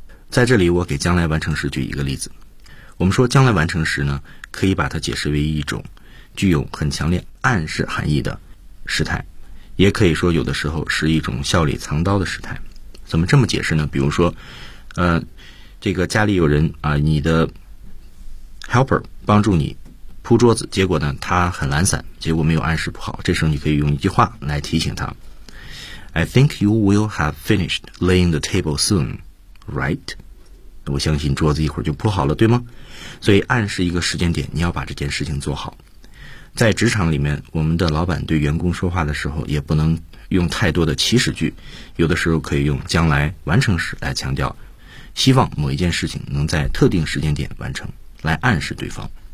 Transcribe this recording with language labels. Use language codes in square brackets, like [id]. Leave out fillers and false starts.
[zh] 在这里我给将来完成时举一个例子，我们说将来完成时呢，可以把它解释为一种具有很强烈暗示含义的时态，也可以说有的时候是一种笑里藏刀的时态。怎么这么解释呢？比如说这个家里有人啊，你的 helper 帮助你铺桌子，结果呢他很懒散，结果没有按时铺好，这时候你可以用一句话来提醒他。 [en] I think you will have finished laying the table soon, right? [zh] 我相信桌子一会儿就铺好了，对吗？所以暗示一个时间点，你要把这件事情做好。在职场里面，我们的老板对员工说话的时候也不能用太多的祈使句，有的时候可以用将来完成时来强调，希望某一件事情能在特定时间点完成，来暗示对方。